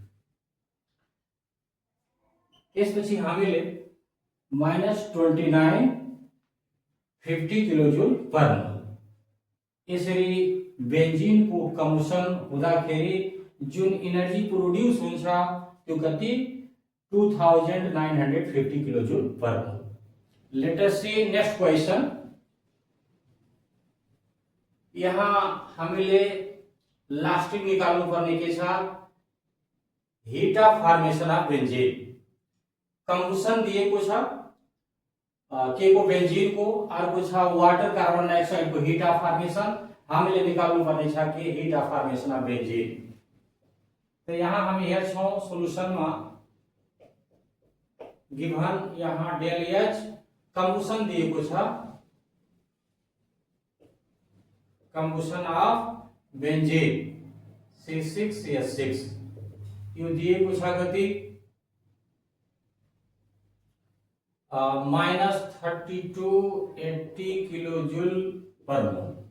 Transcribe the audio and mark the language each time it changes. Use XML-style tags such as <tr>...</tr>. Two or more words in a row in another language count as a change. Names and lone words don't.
<ne>त्यसपछि हामीले -2950</ne> <en>kilo joule per mole</en> <ne>यसरी बेन्जिन को कम्बसन हुँदाखेरि जुन एनर्जी प्रोड्युस हुन्छ त्यो कति 2950</ne> <en>kilo joule per mole. let us see next question.</en> <ne>यहाँ हामीले लास्टिङ निकाल्नु पर्ने के छ</ne> <en>heat of formation of benzene combustion</en> <ne>दिएको छ के को बेन्जिन को अर्को छ</ne> <en>water carbon dioxide</en> <ne>को</ne> <en>heat of formation</en> <ne>हामीले निकाल्नु पर्ने छ के</ne> <en>heat of formation of benzene.</en> <ne>तो यहाँ हामी हेर्छौं सोलुसन मा गिवन यहाँ</ne> <en>del H combustion</en> <ne>दिएको छ</ne> <en>combustion of benzene</en> <ne>C6H6 यो दिएको छ कति -3280</ne> <en>kilo joule per mole.</en>